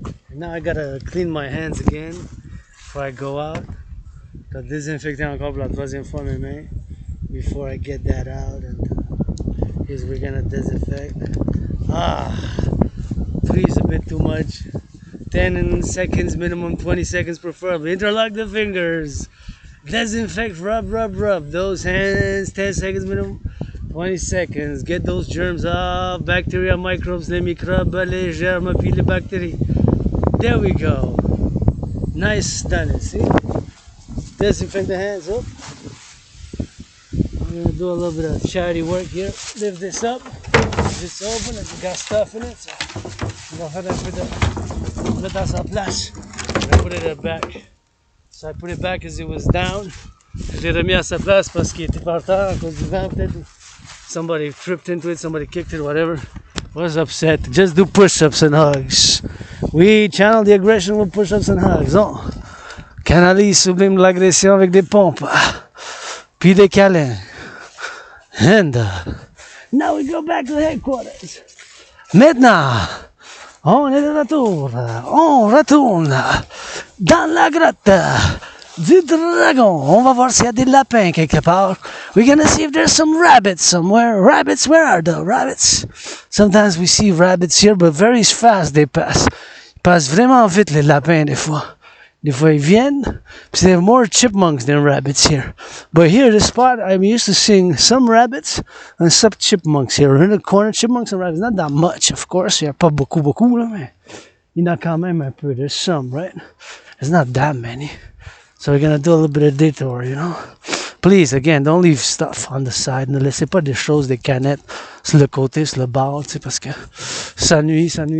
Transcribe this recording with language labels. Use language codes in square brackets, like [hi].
[en] And now I gotta clean my hands again before I go out. [fr] T'as désinfecté encore pour la troisième fois mes mains. [en] before I get that out, and because we're gonna disinfect. 3 is a bit too much. 10 seconds minimum, 20 seconds preferably. Interlock the fingers. Disinfect, rub, rub, rub. Those hands, 10 seconds minimum, 20 seconds. Get those germs off. Bacteria, microbes, [fr] les microbes, les germes, puis les bactéries. [en] There we go. Nice, done it, see? Disinfect the hands up. I'm gonna do a little bit of charity work here. Lift this up. It's open and we got stuff in it. So I'm gonna put that en place. I put it back. So I put it back as it was down. [fr] Je l'ai remis à sa place parce qu'il était par terre à cause du vent peut-être. [en] Somebody tripped into it, somebody kicked it, whatever. Was upset. Just do push-ups and hugs. We channel the aggression with push-ups and hugs. [fr] On canalise, sublime l'agression avec des pompes. Puis des câlins. [en] And now we go back to the headquarters. [fr] Maintenant, on est de retour. On retourne dans la grotte du dragon. On va voir s'il y a des lapins quelque part. [en] We're gonna see if there's some rabbits somewhere. Rabbits, where are the rabbits? Sometimes we see rabbits here, but very fast they pass. [fr] Ils passent vraiment vite les lapins des fois. Des fois ils viennent. [en] Puis there are more chipmunks than rabbits here. But here, this spot, I'm used to seeing some rabbits and some chipmunks here. In the corner, chipmunks and rabbits, not that much, of course. [fr] Il n'y a pas beaucoup, là, mais il y en a quand même un peu. [en] There's some, right? There's not that many. So we're gonna do a little bit of detour, you know. Please, again, don't leave stuff on the side. [fr] Ne laissez pas des choses, des canettes sur le côté, sur le bord, tu sais, parce que ça nuit.